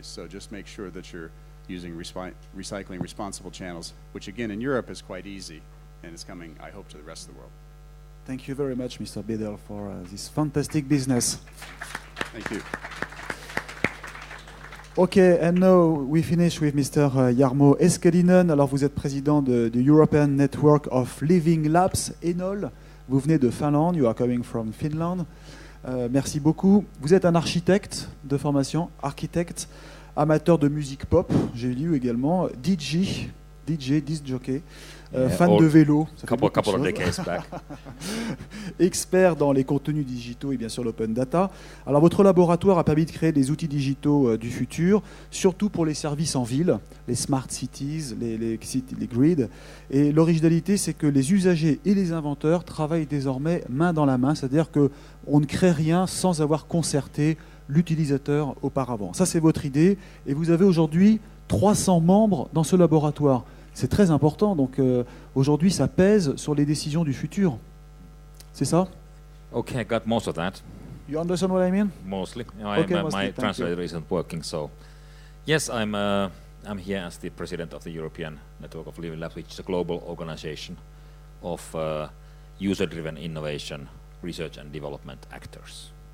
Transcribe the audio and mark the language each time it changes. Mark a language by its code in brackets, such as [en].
[en] So just make sure that you're using recycling responsible channels, which again in Europe is quite easy, and it's coming, I hope, to the rest of the world. Thank you very much, Mr. Bedel, for this fantastic business. Thank you. Okay, and now we finish with Mr. Jarmo Eskelinen. [fr] Alors, vous êtes président du European Network of Living Labs, ENOL. Vous venez de Finlande, [en] you are coming from Finland. [fr] Merci beaucoup. Vous êtes un architecte de formation, architecte, amateur de musique pop, j'ai lu également, DJ, disc jockey, fan de vélo. [en] Couple of decades back. [fr] Expert dans les contenus digitaux et bien sûr l'open data. Alors votre laboratoire a permis de créer des outils digitaux du futur, surtout pour les services en ville, les smart cities, les grids. Et l'originalité, c'est que les usagers et les inventeurs travaillent désormais main dans la main, c'est-à-dire qu'on ne crée rien sans avoir concerté l'utilisateur auparavant. Ça, c'est votre idée. Et vous avez aujourd'hui 300 membres dans ce laboratoire. C'est très important. Donc aujourd'hui, ça pèse sur les décisions du futur. C'est ça? [en] Okay, I got most of that. You understand what I mean? Mostly. Okay, mostly. My translator isn't working, so yes, I'm here as the president of the European Network of Living Labs, which is a global organization of user-driven innovation, research and development actors.